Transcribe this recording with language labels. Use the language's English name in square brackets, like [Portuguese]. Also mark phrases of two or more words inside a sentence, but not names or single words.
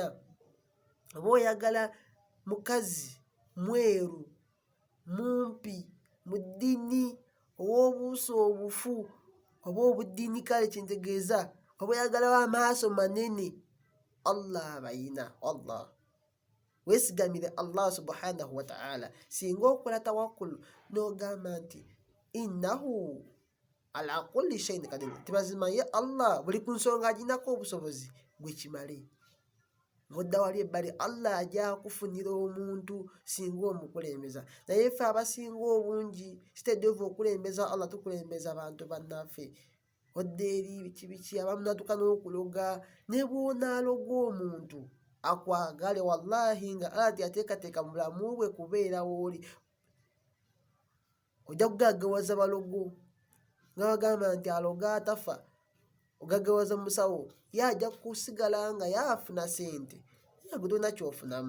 [Ganda] Oba oyagala mukazi mweru, mumpi, mu ddiini, ow'obuuso obufu oba obuddiini kale kyentegeeza, oba oyagalawo amaaso manene, Allah abayina. Allah, weesigamire Allah [Arabic] سبحانه وتعالى. [Ganda] Singa okola tawakkul n'ogamba nti [Arabic] إنه على كل شيء قدير, [Ganda] tibazima ye Allah buli ku nsonga aginako obusobozi, gwe kimale. Ng'odda wali ebbali, Allah ajja akufunira omuntu singa omukulembeza. Naye ffe abasinga obungi kiteddevu okulembeza Allah, tukulembeza bantu bannaffe. Odda eri biki abamu natuka n'okuloga, ne bw'onaaloga omuntu akwagale wallahi nga Allah teyateekateeka mu bulamu bwe kubeera w'oli, ojja kugaggawaza balogo nga bagamba nti aloga atafa, ogaggawaza musawo, ye ajja kusigala nga yaafuna sente, ye gwe tolina kyofunamu.